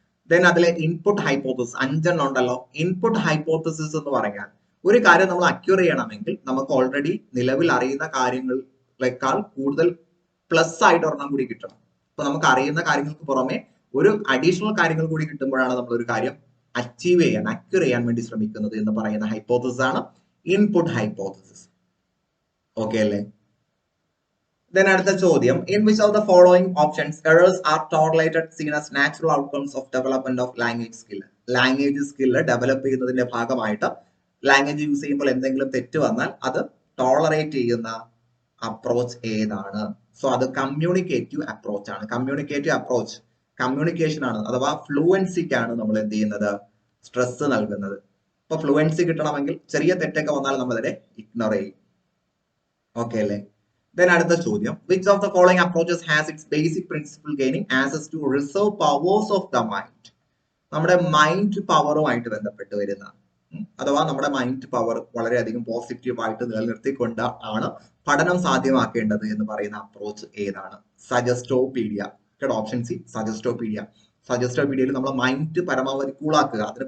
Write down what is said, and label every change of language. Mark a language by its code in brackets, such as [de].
[ml] Then അതിലെ input hypothesis 5 ഉണ്ടല്ലോ. Input hypothesis എന്ന് പറഞ്ഞാൽ ഒരു കാര്യം നമ്മൾ അക്വയർ ചെയ്യണമെങ്കിൽ നമുക്ക് ഓൾറെഡി നിലവിൽ അറിയുന്ന കാര്യങ്ങളെക്കാൾ കൂടുതൽ പ്ലസ് ആയിട്ട് ഒരെണ്ണം കൂടി കിട്ടണം. അപ്പൊ നമുക്ക് അറിയുന്ന കാര്യങ്ങൾക്ക് പുറമെ ഒരു അഡീഷണൽ കാര്യങ്ങൾ കൂടി കിട്ടുമ്പോഴാണ് നമ്മൾ ഒരു കാര്യം അക്വയർ ചെയ്യാൻ വേണ്ടി ശ്രമിക്കുന്നത് എന്ന് പറയുന്ന ഹൈപ്പോത്തിസിസ് ആണ് ഇൻപുട്ട് ഹൈപ്പോത്തിസിസ്. ഓക്കെ അല്ലേ? [en] Then [ml] അടുത്ത ചോദ്യം, [en] in which of the following options errors are tolerated seen as natural outcomes of development of language skill? [ml] Language skill develop ചെയ്യുന്നതിന്റെ ഭാഗമായിട്ട് ലാംഗ്വേജ് യൂസ് ചെയ്യുമ്പോൾ എന്തെങ്കിലും തെറ്റ് വന്നാൽ അത് ടോളറേറ്റ് ചെയ്യുന്ന അപ്രോച്ച് ഏതാണ്? സോ അത് കമ്മ്യൂണിക്കേറ്റീവ് അപ്രോച്ച് ആണ്. കമ്മ്യൂണിക്കേറ്റീവ് അപ്രോച്ച് കമ്മ്യൂണിക്കേഷൻ ആണ്, അഥവാ ഫ്ലുവൻസിക്കാണ് നമ്മൾ എന്ത് ചെയ്യുന്നത്? സ്ട്രെസ് നൽകുന്നത്. ഇപ്പൊ ഫ്ലുവൻസി കിട്ടണമെങ്കിൽ ചെറിയ തെറ്റൊക്കെ വന്നാൽ നമ്മൾ അതിനെ ഇഗ്നോർ ചെയ്യും. ഓക്കെ അല്ലേ? [en] Then [ml] അടുത്ത ചോദ്യം, [en] which of the following approaches has its basic principle gaining access to reserve powers of the mind? [ml] നമ്മുടെ മൈൻഡ് പവറുമായിട്ട് ബന്ധപ്പെട്ട് വരുന്ന, അഥവാ നമ്മുടെ മൈൻഡ് പവർ വളരെയധികം പോസിറ്റീവായിട്ട് നിലനിർത്തിക്കൊണ്ട് ആണ് പഠനം സാധ്യമാക്കേണ്ടത് എന്ന് പറയുന്ന അപ്രോച്ച് ഏതാണ്? സജസ്റ്റോപീഡിയ. Option C സജസ്റ്റോപീഡിയ. സജസ്റ്റോപീഡിയയിൽ നമ്മൾ മൈൻഡ് പരമാവധി കൂളാക്കുക.